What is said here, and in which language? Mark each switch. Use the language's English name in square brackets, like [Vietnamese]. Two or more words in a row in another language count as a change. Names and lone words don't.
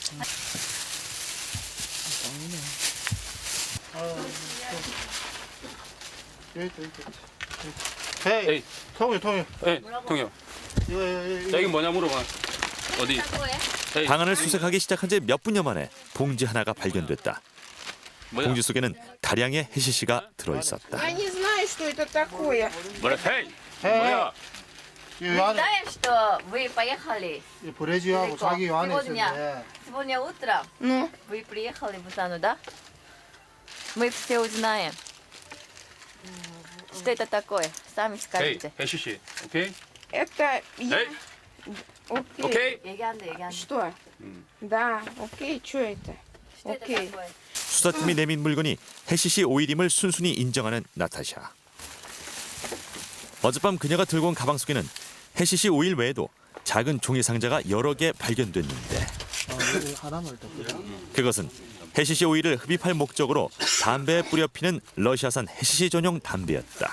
[Korean] 헤이, 통이. 예, 통요. 자, 이게 뭐냐 물어봐. 어디? 방안을 수색하기 시작한 지 몇 분여 만에 봉지 하나가 발견됐다. 뭐야? 봉지 속에는 다량의 해시시가 들어있었다. [Russian] Я не знаю, что это такое. [Korean] 뭐야? 헤이. 뭐야? 이 안에 [Russian] Знаем, что вы поехали [Korean] 브레지하고 자기 요 안에 [Russian] сегодня, [Korean] 있었는데 [Russian] сегодня утром Ну, вы приехали в Бусану, да? Мы все узнаем. Что это такое? Сами 헤이, скажите. [Korean] 해시시. 오케이? [Russian] это я. 헤이. Окей. 오케이. 얘기한대. Что? Да, окей, что это? Что это Окей. такое? [Korean] 수사팀이 내민 물건이 해시시 오일임을 순순히 인정하는 나타샤. 어젯밤 그녀가 들고 온 가방 속에는 해시시 오일 외에도 작은 종이 상자가 여러 개 발견됐는데 하나만 더. 그것은 해시시 오일을 흡입할 목적으로 담배에 뿌려 피는 러시아산 해시시 전용 담배였다.